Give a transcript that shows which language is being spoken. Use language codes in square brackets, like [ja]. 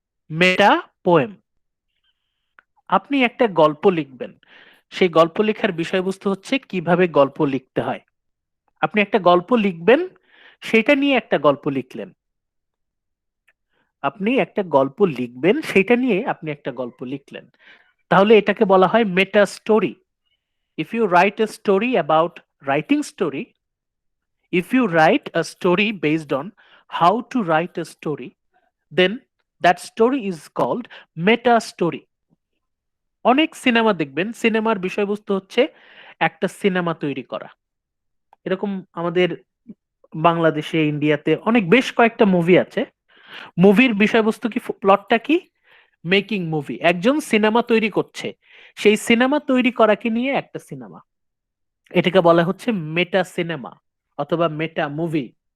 [bn] মেটা poem. আপনি একটা গল্প লিখবেন, সেই গল্প লেখার বিষয়বস্তু হচ্ছে কিভাবে গল্প লিখতে হয়। আপনি একটা গল্প লিখবেন, সেটা নিয়ে একটা গল্প লিখলেন। আপনি একটা গল্প লিখবেন, সেটা নিয়ে আপনি একটা গল্প লিখলেন। তাহলে এটাকে বলা হয় মেটা story. [en] If you write a story about writing story, if you write a story based on how to write a story, then that story is called meta story. [bn] অনেক সিনেমা দেখবেন, সিনেমার বিষয়বস্তু হচ্ছে একটা সিনেমা তৈরি করা। এরকম আমাদের বাংলাদেশে, ইন্ডিয়াতে অনেক বেশ কয়েকটা মুভি আছে। মুভির বিষয়বস্তু কি, প্লটটা কি? Making movie. একজন সিনেমা তৈরি করছে, সেই সিনেমা তৈরি করাকে নিয়ে একটা সিনেমা, এটাকে বলা হচ্ছে মেটা সিনেমা অথবা মেটা মুভি।